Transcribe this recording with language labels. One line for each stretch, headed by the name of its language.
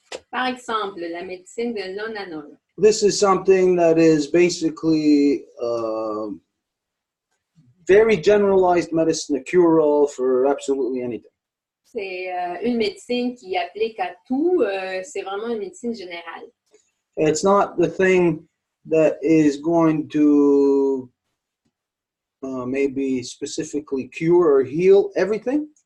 French: Par exemple, la médecine de l'onanol.
English: This is something that is basically very generalized medicine, a cure-all for absolutely anything.
French: C'est une médecine qui applique à tout. C'est vraiment une médecine générale.
English: It's not the thing that is going to maybe specifically cure or heal everything.